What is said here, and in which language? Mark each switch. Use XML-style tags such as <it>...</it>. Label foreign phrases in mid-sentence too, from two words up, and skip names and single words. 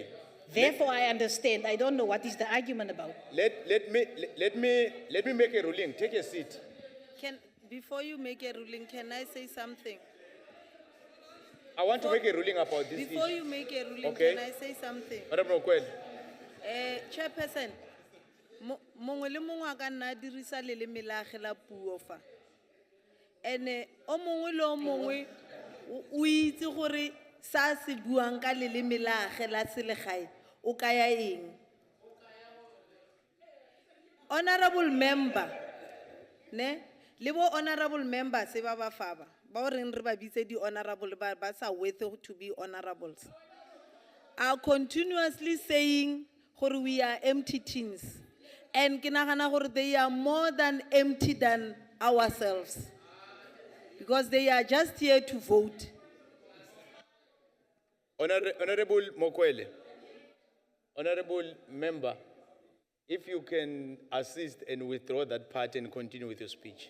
<en>Therefore, I understand. I don't know what is the argument about. Let me make a ruling. Take a seat. Before you make a ruling, can I say something? I want to make a ruling about this Before issue. you make a ruling, Okay. can I say something? Honorable Mokwele.</en> <tn>Chairperson, mongwe le mongwe a ka nna a dirisa leleme la gage la puo fa. And o mongwe le o mongwe o itse gore sa se buang ka leleme la gagwe la selegae o kaya eng. Honorable member, ne? Le bo honorable member se ba ba fa ba. Ba o reng re ba bitse di honorable ba sa</tn> <en>worth to be honorables. Are continuously saying gore we are empty tins. And</en> <tn>ke nagana gore</tn> <en>they are more than empty than ourselves. Because they are just here to vote. Honorable Mokwele, honorable member, if you can assist and withdraw that part and continue with your speech.</en>